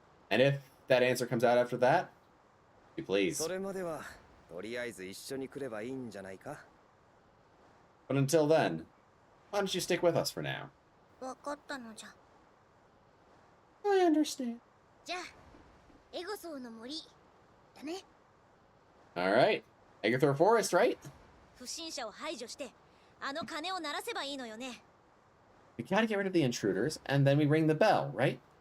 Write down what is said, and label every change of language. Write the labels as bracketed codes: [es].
[en] And if that answer comes out after that, please. [ja] それまではとりあえず一緒に来ればいいんじゃないか。 [en] But until then, why don't you stick with us for now? [ja] 分かったのじゃ。 [en] I understand. [ja] じゃあエゴソーの森だね。 [en] All right. Agatha Forest, right? [ja] 不審者を排除してあの鐘を鳴らせばいいのよね。 [en] We gotta get rid of the intruders, and then we ring the bell, right?